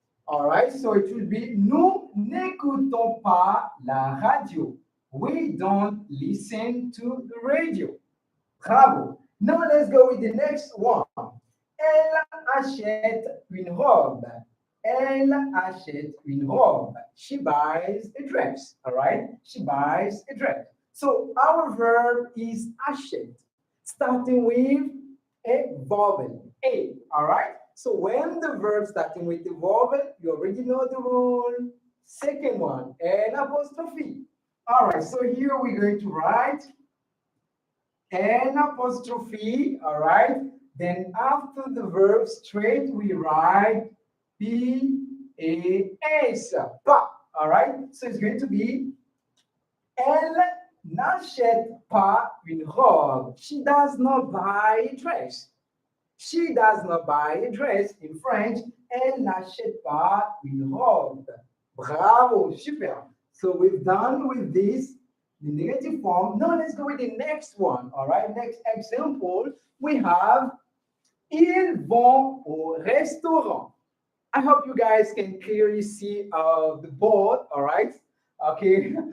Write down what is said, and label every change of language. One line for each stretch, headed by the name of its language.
English: All right, so it will be
French: nous n'écoutons pas la radio.
English: We don't listen to the radio. Bravo. Now let's go with the next one.
French: Elle achète une robe. Elle achète une robe.
English: She buys a dress. All right, she buys a dress. So our verb is achète, starting with a vowel, a. All right. So when the verb starting with the vowel, you already know the rule. Second one, an apostrophe. All right. So here we're going to write an apostrophe. All right. Then after the verb straight, we write P-A-S. Pa. All right. So it's going to be
French: Elle n'achète pas une robe.
English: She does not buy a dress. She does not buy a dress. In French,
French: elle n'achète pas une robe.
English: Bravo, super. So we've done with this, the negative form. Now let's go with the next one. All right, next example, we have
French: ils vont au restaurant.
English: I hope you guys can clearly see the board. All right. Okay.